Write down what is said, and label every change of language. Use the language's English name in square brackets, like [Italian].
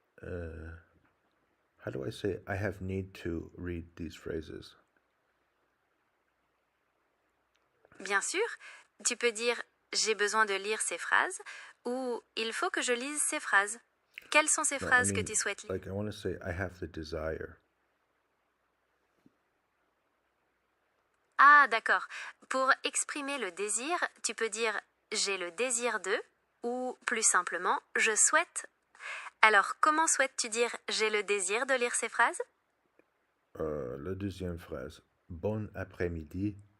[English] how do I say I have need to read these phrases? [French] Bien sûr, tu peux dire j'ai besoin de lire ces phrases ou il faut que je lise ces phrases. Quelles sont ces phrases que tu souhaites lire? [English] Like I want to say I have the desire. [French] Ah, d'accord. Pour exprimer le désir, tu peux dire j'ai le désir de ou plus simplement je souhaite. Alors, comment souhaites-tu dire j'ai le désir de lire ces phrases? La deuxième phrase, bon après-midi.